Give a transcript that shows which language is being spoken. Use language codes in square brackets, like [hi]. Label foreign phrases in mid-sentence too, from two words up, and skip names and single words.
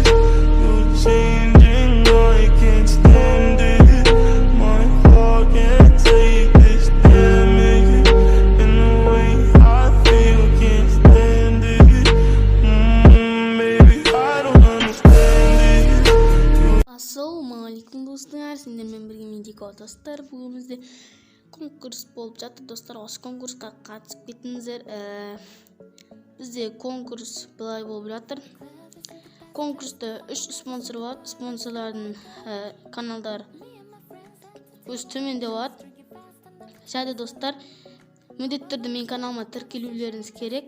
[en] You're changing, I can't stand it. My heart can't take this damage. And the way I feel, can't stand it. Maybe I don't understand it. [kk] Ассаламуағалейкум достар, сіздерле бірге Медик достар. Бүгін бізде конкурс болып жатыр достар. Осы конкурсқа қатысып кетіңіздер. Бізде конкурс былай болып жатыр. Конкурста 3 спонсор бар. Спонсорлардың каналдар өз төменде болады. Және достар, міндетті түрде менің каналыма тіркелулеріңіз керек.